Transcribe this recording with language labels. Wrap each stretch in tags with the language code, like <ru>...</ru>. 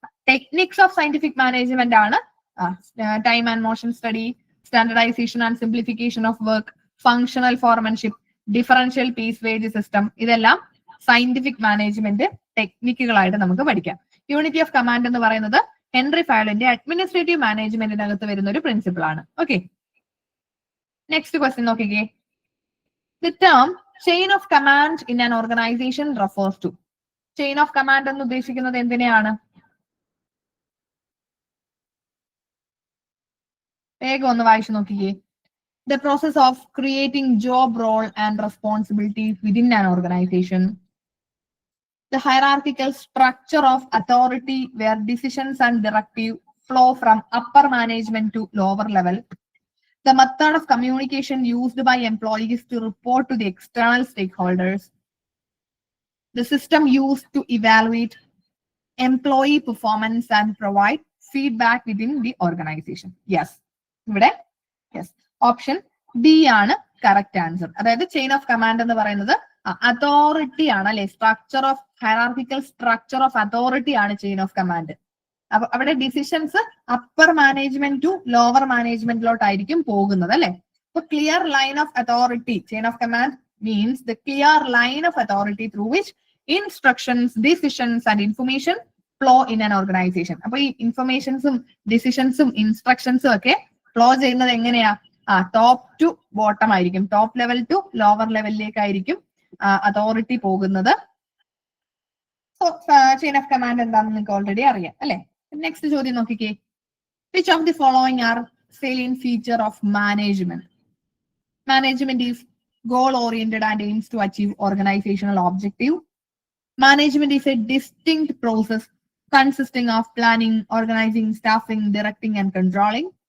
<en>Techniques of scientific management ആണ് time and motion study, standardisation and simplification of work, functional foremanship, differential piece wage system.</en> <ml>ഇതെല്ലാം scientific management ടെക്നിക്കുകളായിട്ട് നമുക്ക് പഠിക്കാം. Unity of command എന്ന് പറയുന്നത് Henry ഫയലിന്റെ administrative മാനേജ്മെന്റിനകത്ത് വരുന്ന ഒരു പ്രിൻസിപ്പിൾ ആണ്. ഓക്കെ, നെക്സ്റ്റ് ക്വസ്റ്റ്യൻ നോക്കിക്കേ.</ml> <en>The term chain of command in an organization refers to.</en> <ml>Chain of command എന്ന് ഉദ്ദേശിക്കുന്നത് എന്തിനെയാണ്? വേഗം ഒന്ന് വായിച്ചു നോക്കിക്കേ.</ml> <en>The process of creating job role and responsibilities within an organization. The hierarchical structure of authority where decisions and directives flow from upper management to lower level. The method of communication used by employees to report to the external stakeholders. The system used to evaluate employee performance and provide feedback within the organization. Yes.</en> <ml>ഇവിടെ yes, option B ആണ് correct answer. അതായത് chain of command എന്ന് പറയുന്നത് authority ആണ് അല്ലെ, structure of hierarchical structure of authority ആണ് chain of command. അപ്പൊ അവിടെ decisions upper management to lower മാനേജ്മെന്റിലോട്ടായിരിക്കും പോകുന്നത് അല്ലെ.</ml> <en>അപ്പൊ clear line of authority, chain of command means the clear line of authority through which instructions, decisions and information flow in an organisation.</en> <ml>അപ്പൊ ഈ ഇൻഫർമേഷൻസും ഡിസിഷൻസും ഇൻസ്ട്രക്ഷൻസും ഒക്കെ flow ചെയ്യുന്നത് എങ്ങനെയാ? ടോപ്പ് ടു ബോട്ടം ആയിരിക്കും, top level two lower ലെവലിലേക്കായിരിക്കും authority പോകുന്നത്. So chain of command എന്താണെന്ന് നിങ്ങൾക്ക് already അറിയാം അല്ലെ. നെക്സ്റ്റ് ചോദ്യം നോക്കിക്കേ.</ml> <en>Which of the following are salient feature of management? Management is goal oriented and aims to achieve organizational objective. Management is a distinct process consisting of planning, organizing, staffing, directing and controlling.</en>